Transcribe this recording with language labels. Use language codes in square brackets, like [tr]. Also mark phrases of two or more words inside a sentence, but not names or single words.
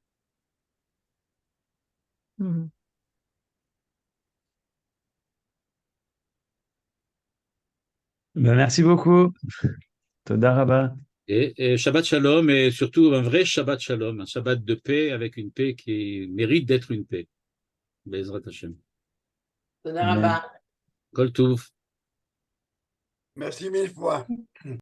[fr] Mhm. Ben, merci beaucoup. [he] תודה רבה. Et שבת שלום, [fr] et surtout un vrai [he] שבת שלום, [fr] un Shabbat de paix avec une paix qui mérite d'être une paix. [he] בעזרת השם. תודה רבה. כל טוב. [fr] Merci mille fois.